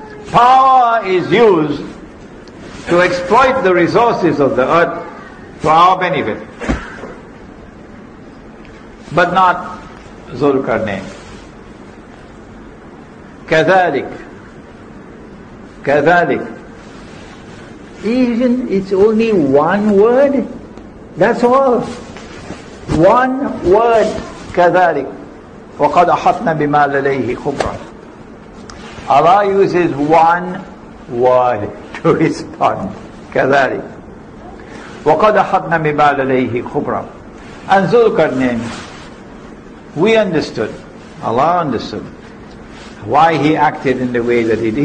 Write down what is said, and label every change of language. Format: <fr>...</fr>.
<en>Power is used to exploit the resources of the earth for our benefit, but not Zulkarnain. كذلك it's only one word, that's all. One word,</en> <ar>كذلك وقد أحطنا بما لديه خبرا.</ar> <en>Allah uses one word to respond.</en> <ar>كذلك وقد أحطنا بما لديه خبرا.</ar> <en>And Zulkarnain, we understood, Allah understood why he acted in the way that he did.</en>